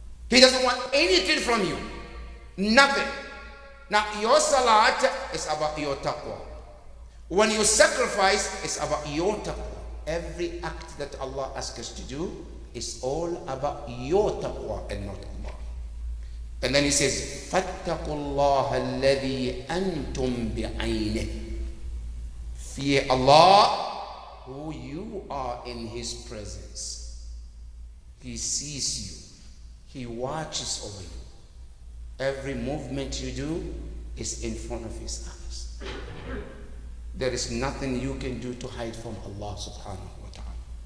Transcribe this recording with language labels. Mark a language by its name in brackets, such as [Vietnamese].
[English] He doesn't want anything from you. Nothing. Now, your salat is about your taqwa. When you sacrifice, it's about your taqwa. Every act that Allah asks us to do is all about your taqwa and not Allah. And then He says, [Arabic] فَاتَّقُوا اللَّهَ الَّذِي أَنْتُمْ بِعَيْنِهِ. [English] Fear Allah, who you are in His presence. He sees you. He watches over you. Every movement you do is in front of His eyes. There is nothing you can do to hide from Allah subhanahu wa ta'ala.